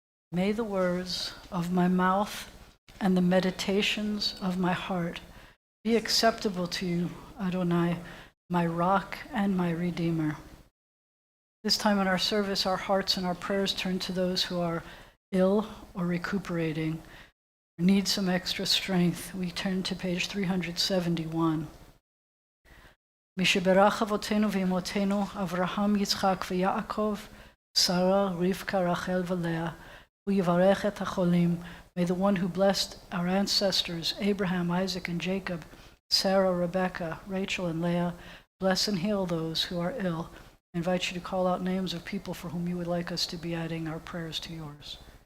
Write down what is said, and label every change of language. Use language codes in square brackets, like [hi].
[en] May the words of my mouth and the meditations of my heart be acceptable to you, Adonai, my rock and my redeemer. This time in our service, our hearts and our prayers turn to those who are ill or recuperating, or need some extra strength. We turn to page 371. [he] משברך אבותינו ואמותינו, אברהם, יצחק ויעקב, שרה, רבקה, רחל ולאה, הוא יברך את החולים. [en] May the one who blessed our ancestors, Abraham, Isaac, and Jacob, Sarah, Rebecca, Rachel, and Leah, bless and heal those who are ill. I invite you to call out names of people for whom you would like us to be adding our prayers to yours.